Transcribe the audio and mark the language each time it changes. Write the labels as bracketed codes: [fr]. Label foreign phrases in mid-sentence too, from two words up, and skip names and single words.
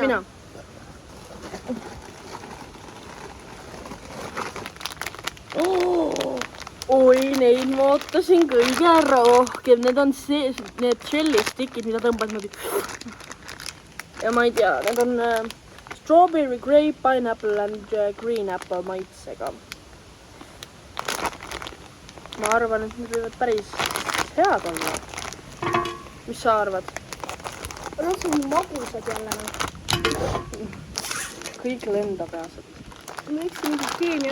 [et] Mina. Oi, neid ma ootasin kõige rohkem. Need on need jellistikid, mida tõmbad niimoodi. Ja ma ei tea, need on [en] strawberry, grape, pineapple and green apple [et] maitsega. Ma arvan, et need võivad päris head olla. Mis sa arvad? Nad on magusad jälle. Kõik lendab peaselt. Miks mingi keemia